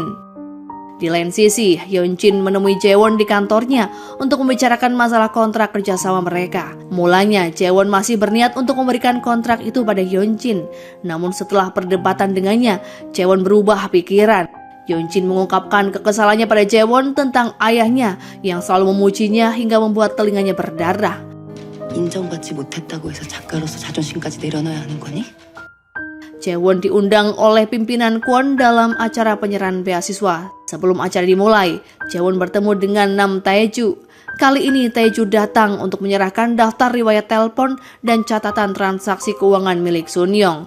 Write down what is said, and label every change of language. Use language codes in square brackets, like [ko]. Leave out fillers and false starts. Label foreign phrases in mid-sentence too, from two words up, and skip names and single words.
[id] Di lain sisi, Yeonjin menemui Jaewon di kantornya untuk membicarakan masalah kontrak kerjasama mereka. Mulanya, Jaewon masih berniat untuk memberikan kontrak itu pada Yeonjin. Namun setelah perdebatan dengannya, Jaewon berubah pikiran. Yeonjin mengungkapkan kekesalannya pada Jaewon tentang ayahnya yang selalu memujinya hingga membuat telinganya berdarah. [ko] 인정받지 못했다고 해서 작가로서 자존심까지 내려놔야 하는 거니? [id] Jaewon diundang oleh pimpinan Kwon dalam acara penyerahan beasiswa. Sebelum acara dimulai, Jaewon bertemu dengan Nam Taeju. Kali ini Taeju datang untuk menyerahkan daftar riwayat telepon dan catatan transaksi keuangan milik Sun Yong.